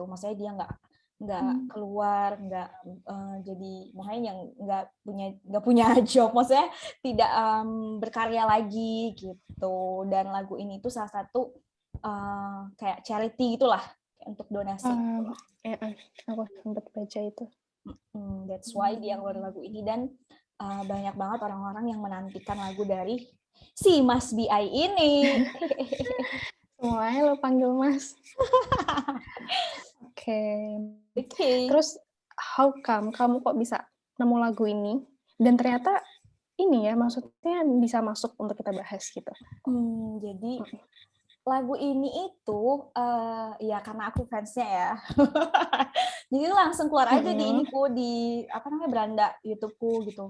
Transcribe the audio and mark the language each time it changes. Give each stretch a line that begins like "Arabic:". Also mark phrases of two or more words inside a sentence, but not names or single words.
Indonesian: Maksudnya dia nggak keluar, nggak jadi makanya yang nggak punya job, maksudnya tidak berkarya lagi gitu. Dan lagu ini tuh salah satu kayak charity gitulah, untuk donasi. Aku sempat baca itu.
English: That's why
Indonesian: dia ngeluarin lagu ini, dan banyak banget orang-orang yang menantikan lagu dari si Mas BI ini. Semuanya lo panggil Mas. Oke. Terus
English: how come
Indonesian: kamu kok bisa nemu lagu ini dan ternyata ini ya maksudnya bisa masuk untuk kita bahas gitu. Jadi lagu ini itu ya karena aku fansnya ya. Jadi langsung keluar aja di iniku, di apa namanya, beranda YouTubeku gitu.